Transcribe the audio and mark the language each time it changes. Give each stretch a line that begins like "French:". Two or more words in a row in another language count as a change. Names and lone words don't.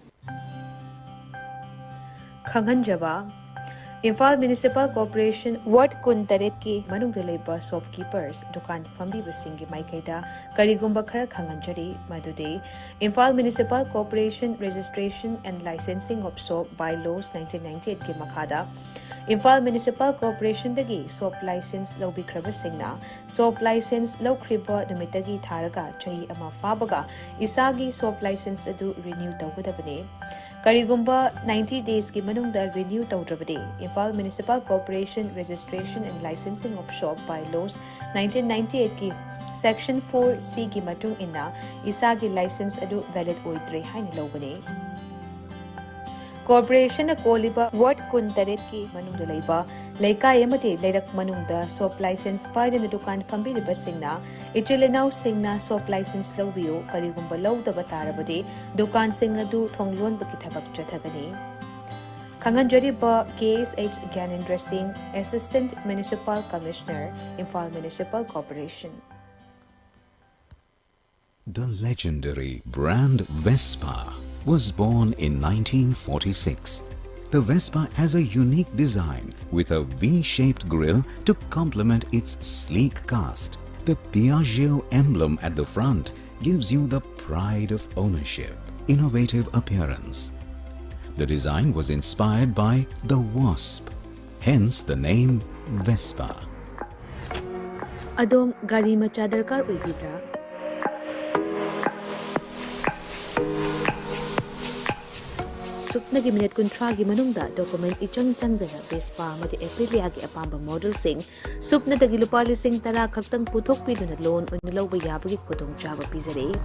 Manipuri: Khanganjaba Imphal Municipal Corporation Ward Kun Taret ki manungda leiba shopkeepers dukan fambi basingi maikaida karigumba khara khanganjari madude Imphal Municipal Corporation Registration and Licensing of Shop Bylaws 1998 ki makhada Imphal Municipal Corporation dagi
English: shop license
Manipuri: laubikraba singna
English: shop license
Manipuri: laukriba numitagi tharaga chahi ama fabaga isagi shop license adu renew tawgadabane Karigumba 90 days ki manungda renew tawdrabade Imphal Municipal Corporation Registration and Licensing of Shop Bylaws 1998 ki Section 4C ki matung inna isagi license adu valid oidre haina lawbane Corporation na koliba Ward kun taret ki manungda leiba leikai amati leirak manungda
English: soap license
Manipuri: paidana dukan fambiliba singna ichilenau singna
English: soap license
Manipuri: laubiyo karigumba laudaba tarabadi dukan sing adu thonglon baki thabak chathagani. Khanganjariba KSH Gyanendra Singh,
English: Assistant Municipal Commissioner,
Manipuri: Imphal Municipal Corporation.
English: The legendary brand Vespa was born in 1946. The Vespa has a unique design with a V-shaped grille to complement its sleek cast. The Piaggio emblem at the front gives you the pride of ownership, innovative appearance. The design was inspired by the wasp, hence the name Vespa.
Manipuri: Adom gari macha darkar oibidra? Supna gi minute kuntra gi manungda document ichang changdana Vespa amadi Aprilia gi apamba model sing supna dagi lupa lising tara khaktang puthok piduna loan unilawba yabagi khudong chaba pizare.